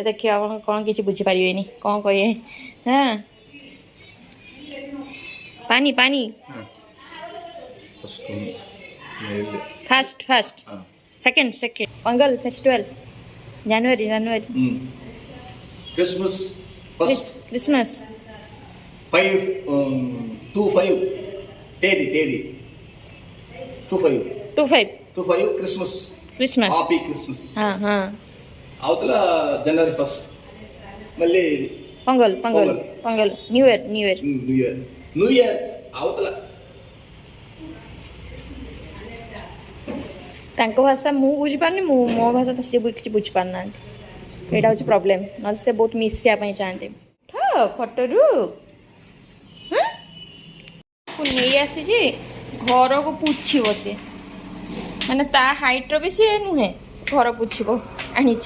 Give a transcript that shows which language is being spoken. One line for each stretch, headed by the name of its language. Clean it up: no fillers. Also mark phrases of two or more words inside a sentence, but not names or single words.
Odia: ଦେଖିବା ଆପଣ କ'ଣ କିଛି ବୁଝିପାରିବେନି, କ'ଣ କହିବେ। ହଁ ପାଣି ପାଣି
English: first second Pongal festival January Christmas first
Telugu: క్రిస్మస్ 5 25 తేదీ 25
English: Christmas Happy Christmas
Telugu: అవతల జనవరి 1 మళ్ళీ పొంగల్
English: New Year
Telugu: అవతల
Odia: ତାଙ୍କ ଭାଷା ମୁଁ ବୁଝିପାରୁନି, ମୋ ଭାଷା ତ ସିଏ କିଛି ବୁଝିପାରୁନାହାନ୍ତି। ଏଇଟା ହେଉଛି ପ୍ରୋବ୍ଲେମ୍। ନହେଲେ ସେ ବହୁତ ମିଶିବା ପାଇଁ ଚାହାନ୍ତି। ଫଟୋରୁ ନେଇ ଆସିଛି, ଘରକୁ ପୋଛିବ ସେ, ମାନେ ତା ହାଇଟ୍ର ବି ସିଏ ନୁହେଁ, ଘର ପୋଛିବ ଆଣିଛି।